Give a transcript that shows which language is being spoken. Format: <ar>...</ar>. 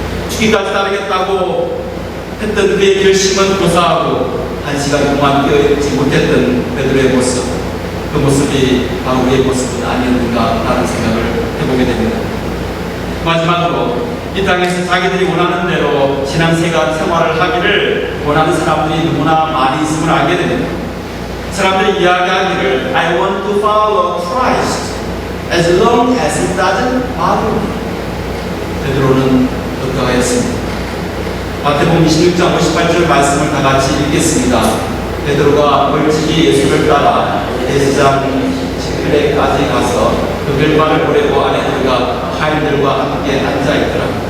<ko>죽기까지 따르겠다고 했던 그의 결심은 고사하고 한 시간 동안 깨어있지 못했던 베드로의 모습, 그 모습이 바로 그의 모습은 아니었는가라는 생각을 해보게 됩니다. 마지막으로 이 땅에서 자기들이 원하는 대로 신앙생활을 하기를 원하는 사람들이 너무나 많이 있음을 알게 됩니다. 사람들이 이야기하기를</ko> <en>I want to follow Christ as long as it doesn't bother me.</en> <ko>베드로는 어떠하였습니까? 마태복음 26장 58절 말씀을 다 같이 읽겠습니다. 베드로가 멀찍이 예수를 따라 대제사장 지크레까지 가서 그 결과를 보려고 안에 들어가 하인들과 함께 앉아있더라.</ko>